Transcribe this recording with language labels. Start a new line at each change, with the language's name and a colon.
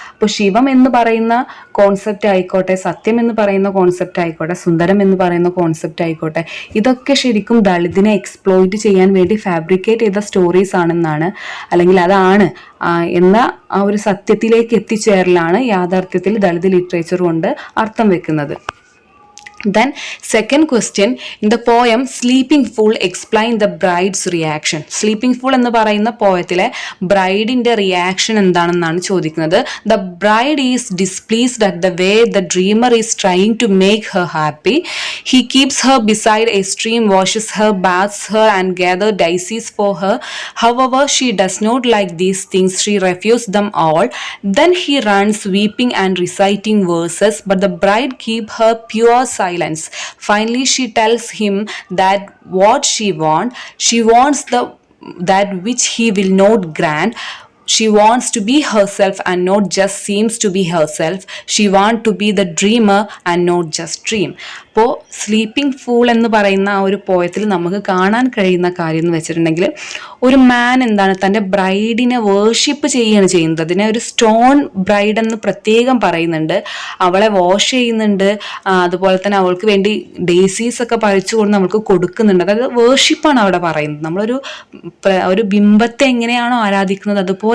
Malayalam: അപ്പോൾ ശിവം എന്ന് പറയുന്ന കോൺസെപ്റ്റ് ആയിക്കോട്ടെ, സത്യം എന്ന് പറയുന്ന കോൺസെപ്റ്റ് ആയിക്കോട്ടെ, സുന്ദരം എന്ന് പറയുന്ന കോൺസെപ്റ്റ് ആയിക്കോട്ടെ, ഇതൊക്കെ ശരിക്കും ദളിതിനെ എക്സ്പ്ലോയിറ്റ് ചെയ്യാൻ വേണ്ടി ഫാബ്രിക്കേറ്റ് ചെയ്ത സ്റ്റോറീസ് ആണെന്നാണ്, അല്ലെങ്കിൽ അതാണ് എന്ന ആ ഒരു സത്യത്തിലേക്ക് എത്തിച്ചേരലാണ് യാഥാർത്ഥ്യത്തിൽ ദളിത് ലിറ്ററേച്ചർ കൊണ്ട് അർത്ഥം വെക്കുന്നത്.
English: Then second question, in the poem Sleeping Fool explain the bride's reaction.
Malayalam: Sleeping Fool എന്ന് പറയുന്ന പോയത്തിലെ ബ്രൈഡിന്റെ റിയാക്ഷൻ എന്താണെന്നാണ് ചോദിക്കുന്നത്.
English: The bride is displeased at the way the dreamer is trying to make her happy. He keeps her beside a stream, washes her, bathes her, and gathers daisies for her. However, she does not like these things. She refuses them all. Then he runs weeping and reciting verses, but the bride keeps her pure silence. Finally, she tells him that what she wants that which he will not grant. She wants to be herself and not just seems to be herself. She wants to be the dreamer and not just dream.
Malayalam: അപ്പോൾ sleeping fool എന്ന് പറയുന്ന ആ ഒരു പോയത്തിൽ നമുക്ക് കാണാൻ കഴിയുന്ന കാര്യം എന്ന് വെച്ചിട്ടുണ്ടെങ്കിൽ ഒരു മാൻ എന്താണ് തൻ്റെ ബ്രൈഡിനെ വേർഷിപ്പ് ചെയ്യുകയാണ് ചെയ്യുന്നത്. അതിനെ ഒരു സ്റ്റോൺ ബ്രൈഡ് എന്ന് പ്രത്യേകം പറയുന്നുണ്ട്. അവളെ വാഷ് ചെയ്യുന്നുണ്ട്, അതുപോലെ തന്നെ അവൾക്ക് വേണ്ടി ഡേസീസ് ഒക്കെ പറിച്ചു കൊണ്ട് നമ്മൾക്ക് കൊടുക്കുന്നുണ്ട്. അതായത് വേർഷിപ്പാണ് അവിടെ പറയുന്നത്. നമ്മളൊരു ബിംബത്തെ എങ്ങനെയാണോ ആരാധിക്കുന്നത് അതുപോലെ